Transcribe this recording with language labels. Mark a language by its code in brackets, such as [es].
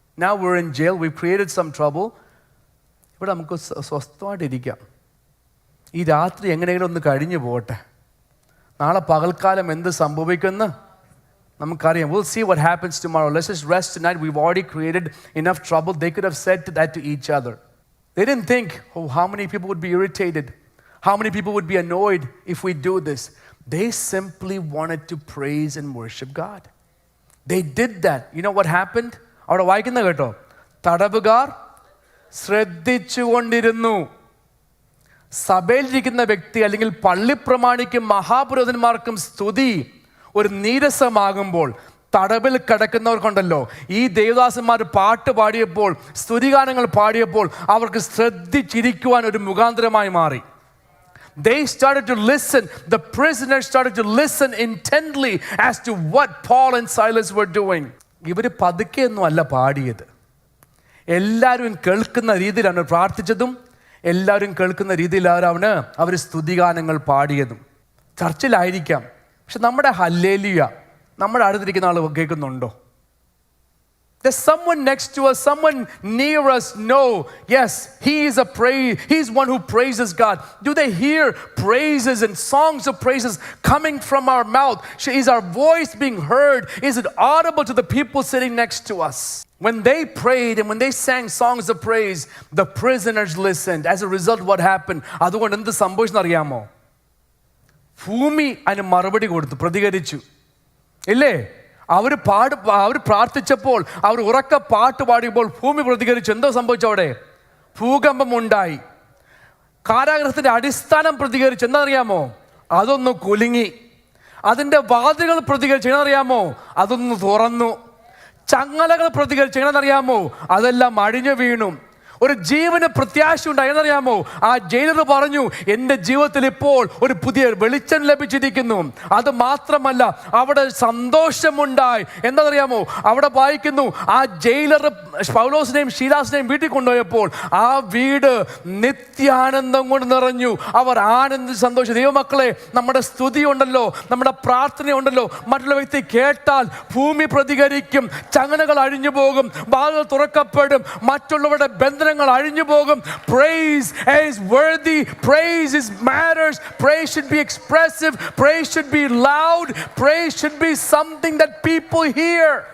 [en] Now we're in jail, we created some trouble. [ml] ഇവിടെ നമുക്ക് സ്വസ്ഥമായിട്ടിരിക്കാം. ഈ രാത്രി എങ്ങനെയെങ്കിലും ഒന്ന് കഴിഞ്ഞു പോട്ടെ, നാളെ പകൽക്കാലം എന്ത് സംഭവിക്കുമെന്ന് നമുക്കറിയാം. [en] We'll see what happens tomorrow. Let's just rest tonight. We've already created enough trouble. They could have said that to each other. They didn't think, oh, how many people would be irritated? How many people would be annoyed if we do this? They simply wanted to praise and worship God. They did that. You know what happened? [ml] അവിടെ വായിക്കുന്ന കേട്ടോ, തടവുകാർ ശ്രദ്ധിച്ചുകൊണ്ടിരുന്നു. സഭയിലിരിക്കുന്ന വ്യക്തി അല്ലെങ്കിൽ പള്ളിപ്രമാണിക്കും മഹാപുരോഹിതന്മാർക്കും സ്തുതി ഒരു നീരസമാകുമ്പോൾ, തടവിൽ കിടക്കുന്നവർക്കുണ്ടല്ലോ, ഈ ദേവദാസന്മാർ പാട്ട് പാടിയപ്പോൾ, സ്തുതിഗാനങ്ങൾ പാടിയപ്പോൾ അവർക്ക് ശ്രദ്ധിച്ചിരിക്കുവാൻ ഒരു മുഖാന്തരമായി മാറി. [en] They started to listen. The prisoners started to listen intently as to what Paul and Silas were doing. [ml] ഇവർ പതുക്കെയൊന്നും അല്ല പാടിയത്, എല്ലാവരും കേൾക്കുന്ന രീതിയിലാണ് പ്രാർത്ഥിച്ചതും, എല്ലാവരും കേൾക്കുന്ന രീതിയിലാണ് അവർ സ്തുതിഗാനങ്ങൾ പാടിയതും. ചർച്ചിലായിരിക്കാം, പക്ഷെ നമ്മുടെ ഹല്ലേലൂയ നമ്മുടെ അടുത്തിരിക്കുന്ന ആൾ കേൾക്കുന്നുണ്ടോ? [en] There's someone next to us, someone near us. No, yes, he's one who praises God. Do they hear praises and songs of praises coming from our mouth? Is our voice being heard? Is it audible to the people sitting next to us? When they prayed and when they sang songs of praise, the prisoners listened. As a result, what happened? [ml] അതുകൊണ്ട് എന്ത് സംഭവിച്ചെന്ന് അറിയാമോ? ഭൂമി അതിന് മറുപടി കൊടുത്തു, പ്രതികരിച്ചു. ഇല്ലേ? അവർ പ്രാർത്ഥിച്ചപ്പോൾ, അവർ ഉറക്ക പാട്ട് പാടിയപ്പോൾ ഭൂമി പ്രതികരിച്ചു. എന്തോ സംഭവിച്ചു? അവിടെ ഭൂകമ്പം ഉണ്ടായി. കാരാഗൃഹത്തിന്റെ അടിസ്ഥാനം പ്രതികരിച്ചു. എന്താണെന്നറിയാമോ? അതൊന്ന് കുലുങ്ങി. അതിൻ്റെ വാതിലുകൾ പ്രതികരിച്ചു. എങ്ങനെയെന്നറിയാമോ? അതൊന്ന് തുറന്നു. ചങ്ങലകൾ പ്രതികരിച്ചു. എങ്ങനെയെന്നറിയാമോ? അതെല്ലാം അഴിഞ്ഞു വീണു. ഒരു ജീവന് പ്രത്യാശ ഉണ്ടായി. എന്നറിയാമോ? ആ ജയിലർ പറഞ്ഞു, എൻ്റെ ജീവിതത്തിൽ ഇപ്പോൾ ഒരു പുതിയ വെളിച്ചം ലഭിച്ചിരിക്കുന്നു. അത് മാത്രമല്ല, അവിടെ സന്തോഷമുണ്ടായി. എന്താണെന്നറിയാമോ? അവിടെ വായിക്കുന്നു, ആ ജയിലർ പൗലോസിനെയും ശീലാസിനെയും വീട്ടിൽ കൊണ്ടുപോയപ്പോൾ ആ വീട് നിത്യാനന്ദം കൊണ്ട് നിറഞ്ഞു. അവർ ആനന്ദ സന്തോഷം. ദൈവമക്കളെ, നമ്മുടെ സ്തുതി ഉണ്ടല്ലോ, നമ്മുടെ പ്രാർത്ഥന ഉണ്ടല്ലോ, മറ്റുള്ള വ്യക്തി കേട്ടാൽ ഭൂമി പ്രതികരിക്കും, ചങ്ങലകൾ അഴിഞ്ഞു പോകും, വാതിലുകൾ തുറക്കപ്പെടും, മറ്റുള്ളവരുടെ ബന്ധനങ്ങൾ അഴിഞ്ഞു പോകും. [en] Praise is worthy. Praise is matters. Praise should be expressive. Praise should be loud. Praise should be something that people hear.